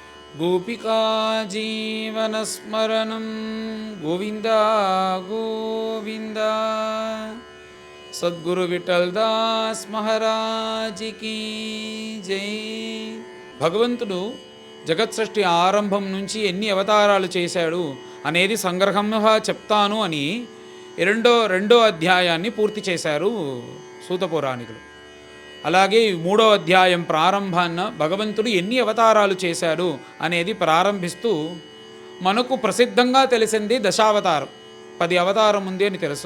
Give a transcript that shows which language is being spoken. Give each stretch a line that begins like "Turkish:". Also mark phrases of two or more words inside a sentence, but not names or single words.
Sanskrit: गोपिका जीवनस्मरणं गोविंद गोविंद।
Hindi: सद्गुरु विठल दास महाराज की जय।
Telugu: భగవంతుడు జగత్ సృష్టి ఆరంభం నుంచి ఎన్ని అవతారాలు చేశాడు అనేది సంగ్రహంగా చెప్తాను అని రెండో అధ్యాయాన్ని పూర్తి చేశారు సూత పురాణికులు. అలాగే 3వ అధ్యాయం ప్రారంభాన్న భగవంతుడు ఎన్ని అవతారాలు చేశాడు అనేది ప్రారంభిస్తూ మనకు ప్రసిద్ధంగా తెలిసింది దశావతారం, 10 అవతారం ఉంది అని తెలుసు.